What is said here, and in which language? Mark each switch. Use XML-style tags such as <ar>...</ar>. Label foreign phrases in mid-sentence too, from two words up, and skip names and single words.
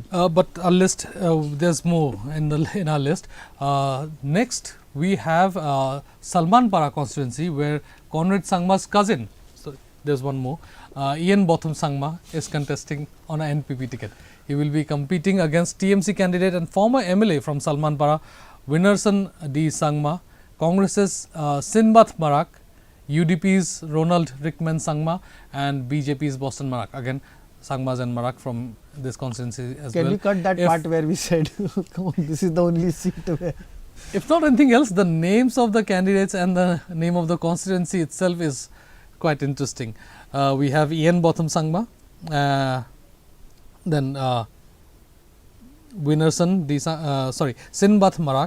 <en>but our list, there's more in our list. Next, we have Salman Para constituency, where Conrad Sangma's cousin, so there's one more, Ian Botham Sangma is contesting on an NPP ticket. He will be competing against TMC candidate and former MLA from Salman Para, Winnerson D. Sangma, Congress's Sinbath Marak, UDP's Ronald Rickman Sangma, and BJP's Boston Marak. Again, Sangmas and Marak from this constituency as well. Can we cut that part where we said, come on, this is the only seat where. If not anything else, the names of the candidates and the name of the constituency itself is quite interesting. We have Ian Botham Sangma, then Winnerson, Sinbath Marak.</en>